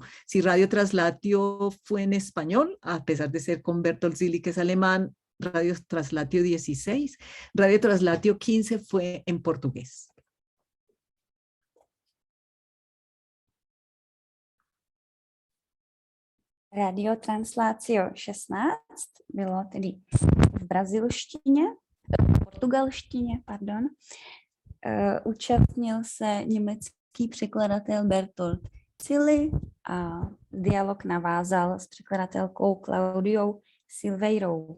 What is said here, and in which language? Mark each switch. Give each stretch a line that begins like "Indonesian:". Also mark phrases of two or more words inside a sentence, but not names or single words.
Spanish: Si Radio Traslatio fue en español, a pesar de ser con Bertolt Zilli, que es alemán, Radio Traslatio 16, Radio Traslatio 15 fue en portugués.
Czech: Radio Translatio 16 bylo tedy v brazilštině, portugalštině, pardon. Účastnil se německý překladatel Bertolt Zilli a dialog navázal s překladatelkou Claudiou Silveirou.